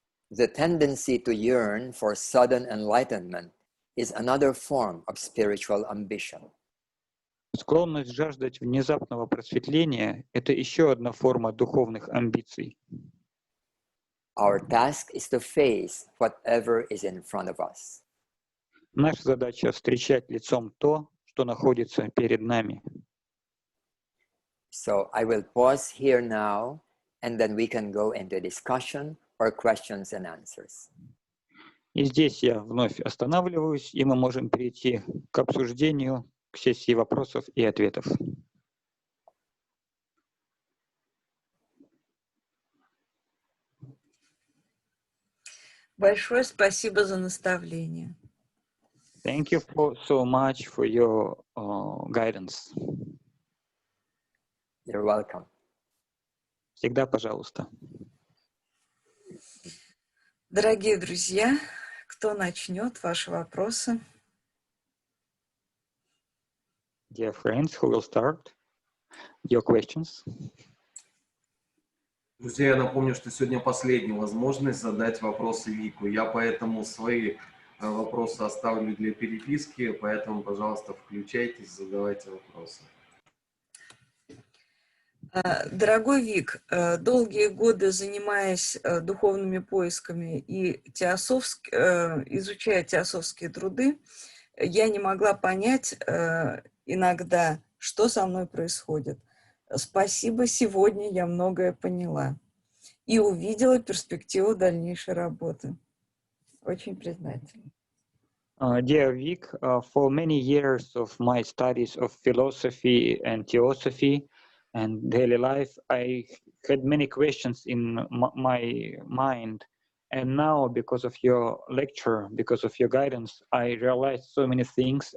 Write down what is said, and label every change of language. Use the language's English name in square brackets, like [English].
[English] The tendency to yearn for sudden enlightenment is another form of spiritual ambition. [Russian] Склонность жаждать внезапного просветления – это еще одна форма духовных амбиций. [English] Our task is to face whatever is in front of us. [Russian] Наша задача – встречать лицом то, что находится перед нами. [English] So I will pause here now, and then we can go into discussion or questions and answers. [Russian] И здесь я вновь останавливаюсь, и мы можем перейти к обсуждению, к сессии вопросов и ответов. Большое спасибо за наставление. [English] Thank you so much for your guidance. You're welcome. [Russian] Всегда пожалуйста. Дорогие друзья, кто начнет ваши вопросы? [English] Dear friends, who will start your questions? [Russian] Друзья, я напомню, что сегодня последняя возможность задать вопросы Вику. Я поэтому свои вопросы оставлю для переписки, поэтому, пожалуйста, включайтесь, задавайте вопросы. Дорогой Вик, долгие годы занимаясь духовными поисками и изучая теософские труды, я не могла понять иногда, что со мной происходит. Спасибо, сегодня я многое поняла и увидела перспективу дальнейшей работы. Очень признательна. [English] Dear Vic, for many years of my studies of philosophy and theosophy and daily life, I had many questions in my mind. And now, because of your lecture, because of your guidance, I realized so many things.